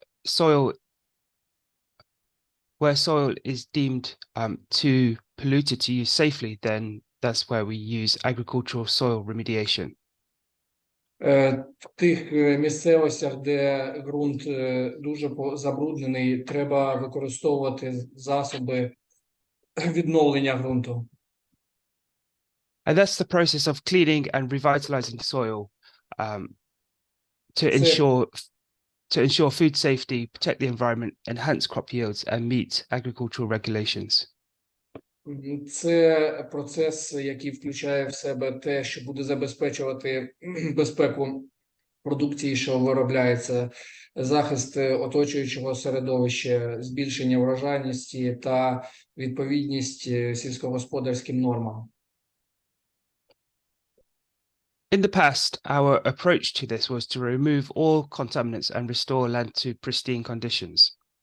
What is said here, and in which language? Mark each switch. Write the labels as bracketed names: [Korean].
[English] soil is deemed too polluted to use safely, then that's where we use agricultural soil remediation. [Ukrainian] В тих місцевостях, де ґрунт дуже забруднений, треба використовувати засоби відновлення ґрунту. [English] And that's the process of cleaning and revitalizing soil to ensure food safety, protect the environment, enhance crop yields, and meet agricultural regulations. [Ukrainian] Це процес, який включає в себе те, що буде забезпечувати безпеку продукції, що виробляється, захист оточуючого середовища, збільшення врожайності та відповідність сільськогосподарським нормам. [English] In the past, our approach to this was to remove all contaminants and restore land to pristine conditions.